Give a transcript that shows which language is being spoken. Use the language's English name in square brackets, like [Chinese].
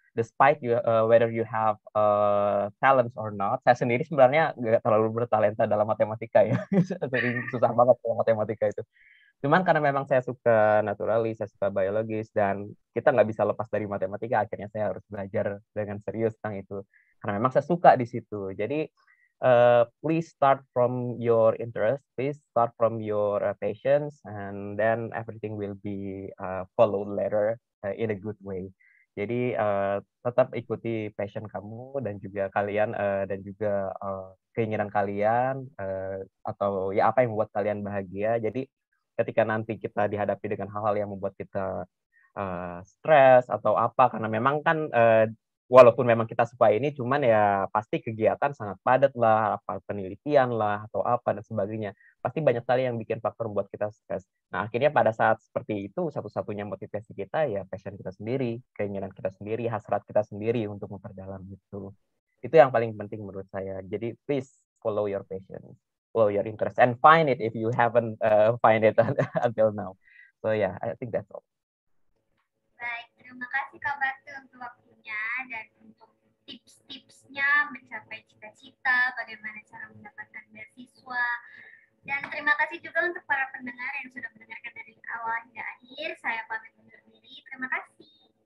[English] Despite whether you have talents or not, [Indonesian] saya sendiri sebenarnya nggak terlalu bertalenta dalam matematika ya. Susah banget dalam matematika itu. Cuman karena memang saya suka naturalis, saya suka biologis, dan kita nggak bisa lepas dari matematika, akhirnya saya harus belajar dengan serius tentang itu. Karena memang saya suka di situ. Jadi, [English] please start from your interest, please start from your passions, and then everything will be followed later in a good way. [Indonesian] Jadi, tetap ikuti passion kamu dan juga kalian, dan juga keinginan kalian, atau ya apa yang membuat kalian bahagia. Jadi, ketika nanti kita dihadapi dengan hal-hal yang membuat kita stres atau apa, karena memang kan walaupun memang kita suka ini, cuman ya pasti kegiatan sangat padat lah, apa penelitian lah atau apa dan sebagainya. Pasti banyak sekali yang bikin faktor membuat kita stres. Nah, akhirnya pada saat seperti itu, satu-satunya motivasi kita ya passion kita sendiri, keinginan kita sendiri, hasrat kita sendiri untuk memperdalam itu. Itu yang paling penting menurut saya. Jadi [English] please follow your passion, follow your interest, and find it if you haven't find it until now. So yeah, I think that's all. [Indonesian] Baik, terima kasih Kak Batu untuk waktunya dan untuk tips-tipsnya mencapai cita-cita, bagaimana cara mendapatkan beasiswa. Dan terima kasih juga untuk para pendengar yang sudah mendengarkan dari awal hingga akhir. Saya pamit undur diri. Terima kasih.